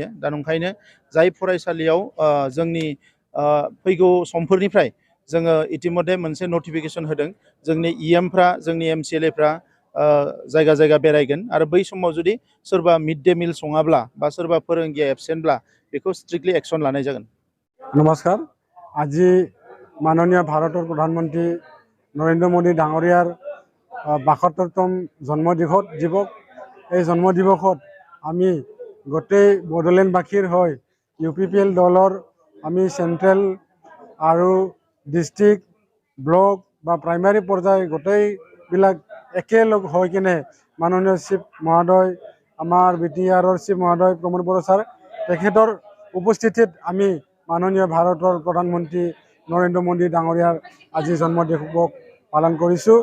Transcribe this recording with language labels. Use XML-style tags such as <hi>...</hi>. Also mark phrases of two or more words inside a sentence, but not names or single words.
<brx>दा नंखायनो जाय फरायसालियाव जोंनि फैगौ समफोरनिफ्राय जोङो इतिमध्य मोनसे नटिफिकेसन होदों जोंनि इएमफ्रा जोंनि एमसिएलएफ्रा जायगा जायगा बेरायगोन आरो बै समाव जुदि सोरबा मिड डे मिल सङाब्ला बा सोरबा फोरोंगिरिया एबसेन्टब्ला बेखौ स्ट्रिक्टलि एक्सन लानाय जागोन।</brx> <as>नमस्कार। আজি মাননীয় ভাৰতৰ প্ৰধানমন্ত্ৰী নৰেন্দ্ৰ মোদী डाঙৰীয়াৰ ৭২তম জন্মদিবস এই জন্মদিবসত আমি গোটেই বড়োলেণ্ডবাসীৰ হৈ ইউপিপিএল দলৰ আমি চেণ্ট্ৰেল আৰু ডিষ্ট্ৰিক্ট ব্লক বা প্ৰাইমাৰী পৰ্যায় গোটেইবিলাক একেলগ হৈ কিনে মাননীয় চিফ মহোদয় আমাৰ বিটিআৰৰ চিফ মহোদয় প্ৰমোদ বড়ো ছাৰ তেখেতৰ উপস্থিতিত আমি মাননীয় ভাৰতৰ প্ৰধানমন্ত্ৰী নৰেন্দ্ৰ মোদী ডাঙৰীয়াৰ আজি জন্মদিবস পালন কৰিছোঁ।</as>